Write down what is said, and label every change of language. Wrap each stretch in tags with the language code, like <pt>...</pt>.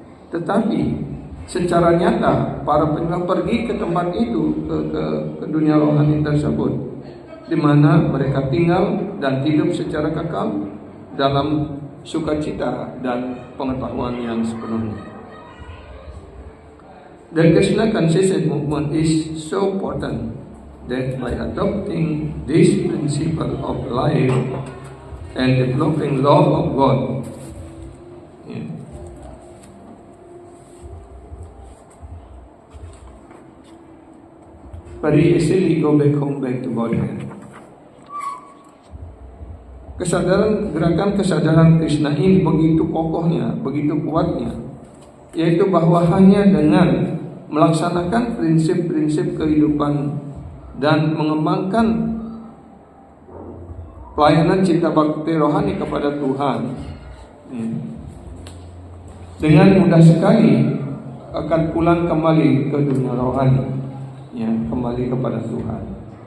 <id>Tetapi secara nyata para penyembah pergi ke tempat itu, ke dunia rohani tersebut, di mana mereka tinggal dan hidup secara kekal dalam sukacita dan pengetahuan yang sepenuhnya.</id> <en>The Krishna consciousness movement is so potent that by adopting this principle of life and developing love of God, very easily go back home, back to Godhead.</en> <id>Gerakan kesadaran Krishna ini begitu kokohnya, begitu kuatnya, yaitu bahwa hanya dengan melaksanakan prinsip-prinsip kehidupan dan mengembangkan pelayanan cinta bakti rohani kepada Tuhan, dengan mudah sekali akan pulang kembali ke dunia rohani, kembali kepada Tuhan.</id>